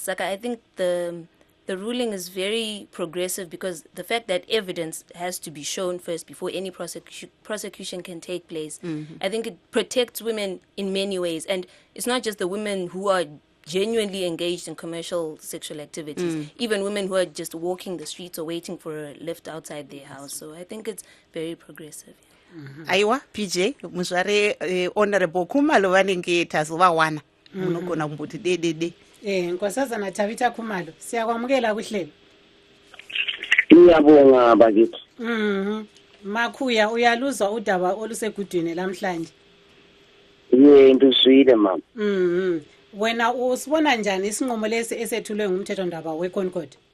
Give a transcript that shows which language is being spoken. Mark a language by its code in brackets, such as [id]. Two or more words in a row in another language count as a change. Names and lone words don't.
[en] Like, I think the ruling is very progressive because the fact that evidence has to be shown first before any prosecution can take place. I think it protects women in many ways. And it's not just the women who are genuinely engaged in commercial sexual activities, even women who are just walking the streets or waiting for a lift outside their house. So I think it's very progressive. [sn] Aiwa, PJ, muzvare honorable Khumalo vanenge tazovawana. Munogona kumbuti dedede. [nd] Nkosazana Tabita Khumalo, siyakwamukela kuhlelo. Ngiyabonga bakithi. Makhuya uyaluzwa udaba olusegudwini lamhlanje. Yebo sizwile mama. Wena usibona njani isinqumo lesi esethulwe ngumthethondaba weConcord?